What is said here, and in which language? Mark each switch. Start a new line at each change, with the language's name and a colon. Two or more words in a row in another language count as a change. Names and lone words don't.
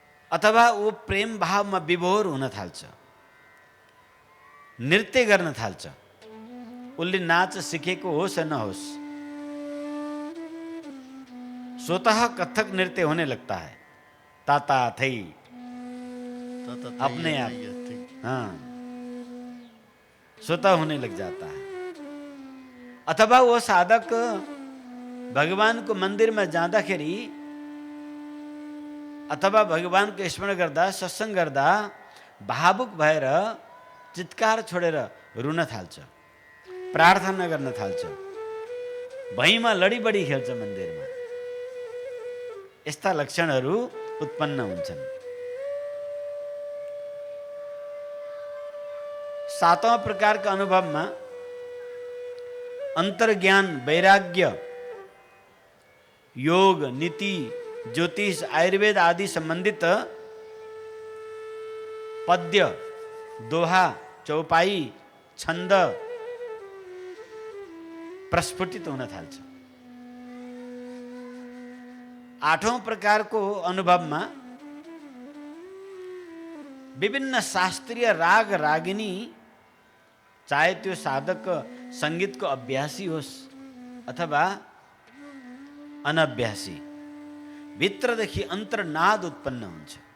Nepali: अथवा ऊ प्रेम भावमा विभोर हुन थाल्छ, नृत्य गर्न थाल्छ। उसले नाच सिकेको होस् या नहोस्,
Hindi: स्वतः कथक नृत्य होने लगता है, ताता थई, अपने आप, हाँ, स्वतः होने लग जाता है।
Nepali: अथवा
Hindi: वो साधक भगवान को मंदिर में
Nepali: जाँदाखेरि अथवा भगवान को स्मरण गर्दा, सत्संग गर्दा भावुक भएर चित्कार छोडेर रुन थाल्छ, प्रार्थना गर्न थाल्छ, भैँमा लडीबडी खेल्छ मन्दिरमा। यस्ता लक्षणहरू उत्पन्न हुन्छन्। सातौं प्रकारका अनुभवमा अन्तर्ज्ञान, वैराग्य, योग, नीति, ज्योतिष, आयुर्वेद आदि संबंधित पद्य, दोहा, चौपाई, छन्द प्रस्फुटित हुन थाल्छ। आठौं प्रकारको अनुभवमा विभिन्न शास्त्रीय राग रागिनी, चाहे त्यो साधक सङ्गीतको अभ्यासी होस् अथवा अनभ्यासी, भित्रदेखि अन्तर्नाद उत्पन्न हुन्छ।